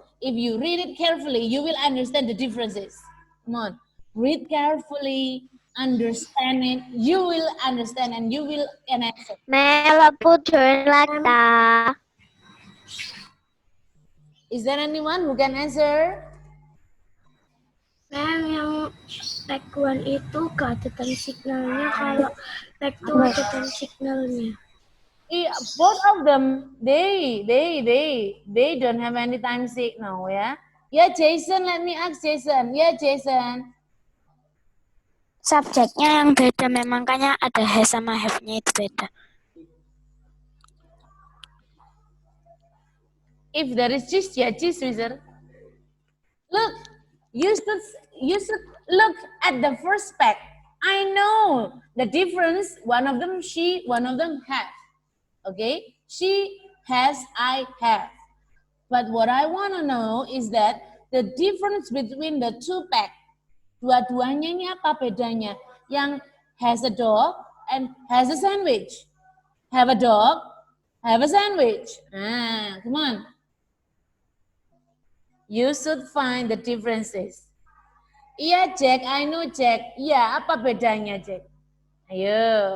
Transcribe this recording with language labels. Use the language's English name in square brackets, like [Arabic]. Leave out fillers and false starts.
[English] If you read it carefully, you will understand the differences. Come on. Read carefully, understand it. You will understand and you will answer. [Indonesian] Mel, aku join lagi ya. [English] Is there anyone who can answer? [Indonesian] Ma'am, yang leg 1 itu gak ada time signalnya, kalau leg 2 ada time signalnya. [English] Both of them, they don't have any time signal, ya. Yeah, Jason, let me ask Jason. Yeah, Jason. [Indonesian] Subjeknya yang beda, memang makanya ada has sama have-nya itu beda. [English] If there is cheese, yeah, cheese, Wizard. Look, you should look at the first spec. I know the difference. One of them she, one of them have. Okay, she has, I have. But what I want to know is that the difference between the two pack. [Indonesian] Dua-duanya ini apa bedanya? [English] Yang has a dog and has a sandwich. Have a dog, have a sandwich. Ah, come on. You should find the differences. [Indonesian] Iya, Jack, [English] I know, [Indonesian] Jack. Iya, apa bedanya, Jack? Ayo.